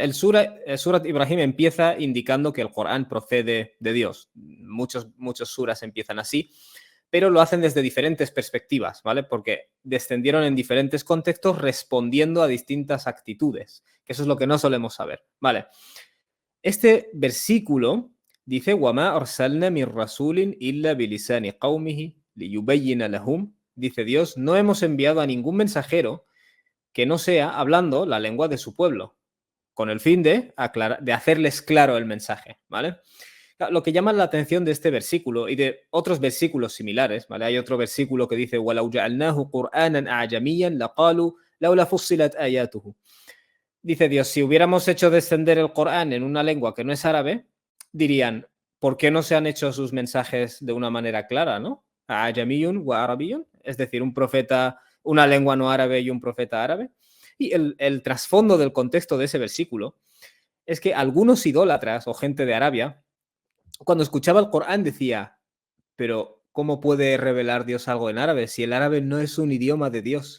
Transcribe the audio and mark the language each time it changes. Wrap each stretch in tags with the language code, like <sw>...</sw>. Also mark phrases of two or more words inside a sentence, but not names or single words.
<es>El Surat Ibrahim empieza indicando que el Corán procede de Dios. Muchos suras empiezan así, pero lo hacen desde diferentes perspectivas, ¿vale? Porque descendieron en diferentes contextos respondiendo a distintas actitudes, que eso es lo que no solemos saber, ¿vale? Este versículo dice,</es> <ar>وَمَا أَرْسَلْنَا مِن رَّسُولٍ إِلَّا بِلِسَانِ قَوْمِهِ لِيُبَيِّنَ لَهُمْ.</ar> <es>Dice Dios, no hemos enviado a ningún mensajero que no sea hablando la lengua de su pueblo, con el fin de hacerles claro el mensaje, ¿vale? Lo que llama la atención de este versículo y de otros versículos similares, ¿vale? Hay otro versículo que dice,</es> <ar>وَلَوْ جَعَلْنَاهُ قُرْآنًا أَعْجَمِيًّا لَقَالُوا لَوْلَا فُصِّلَتْ آيَاتُهُ.</ar> <es>Dice Dios, si hubiéramos hecho descender el Corán en una lengua que no es árabe, dirían, ¿por qué no se han hecho sus mensajes de una manera clara, ¿no?</es> <ar>أعجمي وعربي,</ar> <es>es decir, un profeta, una lengua no árabe y un profeta árabe. Y el trasfondo del contexto de ese versículo es que algunos idólatras o gente de Arabia, cuando escuchaba el Corán decía, pero ¿cómo puede revelar Dios algo en árabe si el árabe no es un idioma de Dios?</es>